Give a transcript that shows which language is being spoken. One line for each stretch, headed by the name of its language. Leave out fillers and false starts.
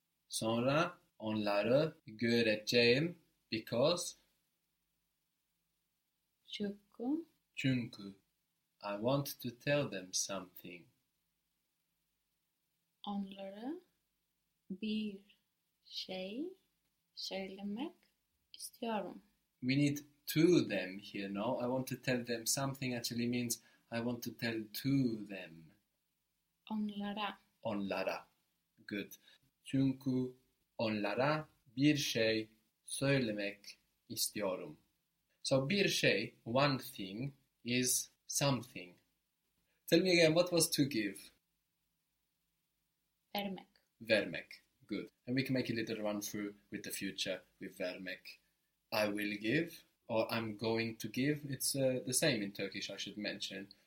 Turkish: Sonra, onları, göreceğim,
English: because?
Turkish: Çünkü. Çünkü.
English: I want to tell them something.
Turkish: Onlara bir şey söylemek istiyorum.
English: We need to them here, no? I want to tell them something actually means I want to tell to them.
Turkish: Onlara. Onlara.
English: Good.
Turkish: Çünkü onlara bir şey söylemek istiyorum.
English: So
Turkish: bir şey,
English: one thing, is something. Tell me again, what was to give?
Turkish: Vermek. Vermek.
English: Good. And we can make a little run through with the future with vermek. I will give or I'm going to give. It's the same in Turkish, I should mention.